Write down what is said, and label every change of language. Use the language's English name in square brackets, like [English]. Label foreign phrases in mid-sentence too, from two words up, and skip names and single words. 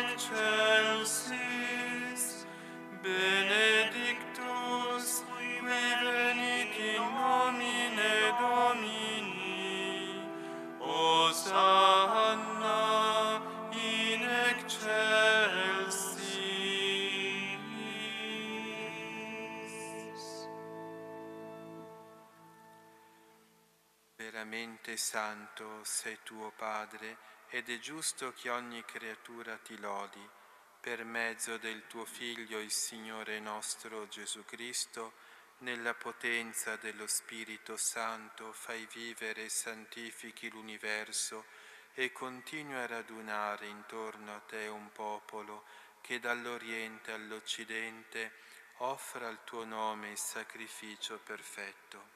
[Latin] excelsis, benedictus qui venit in nomine Domini, Hosanna in excelsis. [Italian] Veramente santo sei tuo Padre, ed è giusto che ogni creatura ti lodi. Per mezzo del tuo Figlio, il Signore nostro Gesù Cristo, nella potenza dello Spirito Santo, fai vivere e santifichi l'universo e continui a radunare intorno a te un popolo che dall'Oriente all'Occidente offra al tuo nome il sacrificio perfetto.